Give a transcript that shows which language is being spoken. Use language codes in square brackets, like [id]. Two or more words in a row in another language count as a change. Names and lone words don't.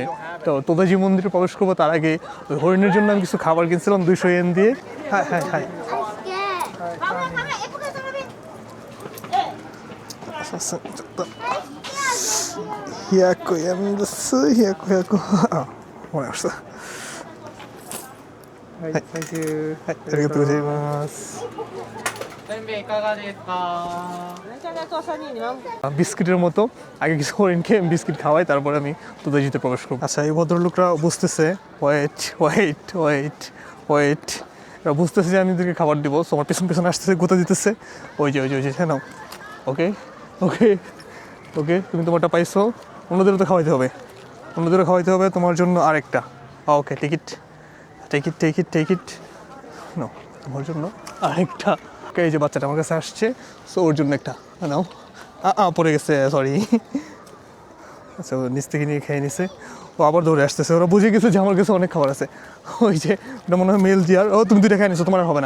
[bn] তো তোদাইজি মন্দিরে প্রবেশ করবো তার আগে ওই হরিণের জন্য আমি কিছু খাবার কিনছিলাম 200 ইয়েন দিয়ে। হ্যাঁ হ্যাঁ হ্যাঁ, মনে আসছে। [ja] はい、サンキュー。はい、ありがとうございます。せんべいいかがですか。 [bn] বিস্কিটের মতো আগে কিছু হরিণ খেয়ে বিস্কিট খাওয়াই, তারপরে আমি তোদাইজিতে প্রবেশ করবো। আচ্ছা, এই ভদ্রলোকরা বুঝতেছে, ওয়েট ওয়েট ওয়েট ওয়েট, এরা বুঝতেছে যে আমি এদেরকে খাবার দিব। সো আমার পেছন পেছনে আসতেছে, গোতা দিতেছে। ওই যে ওই যে ওই যে, হ্যাঁ নাও। ওকে ওকে ওকে, তুমি তোমারটা পাইছো, অন্যদেরও তো খাওয়াইতে হবে, অন্যদেরও খাওয়াইতে হবে, তোমার জন্য আরেকটা। [en] okay, ticket take it take it take it, no, [bn] তোমার জন্য আরেকটা। এই যে বাচ্চাটা আমার কাছে আসছে, সো ওর জন্য একটা নাও। পড়ে গেছে, সরি। আচ্ছা, ও নিচ থেকে নিয়ে খেয়ে নিছে, ও আবার দৌড়ে আসতেছে। ওরা বুঝে গেছে যে আমার কাছে অনেক খাবার আছে। ওই যে ওটা মনে হয় মেল জিয়ার। ও, তুমি দুইটা খেয়ে নিছো, তোমার আর হবে না।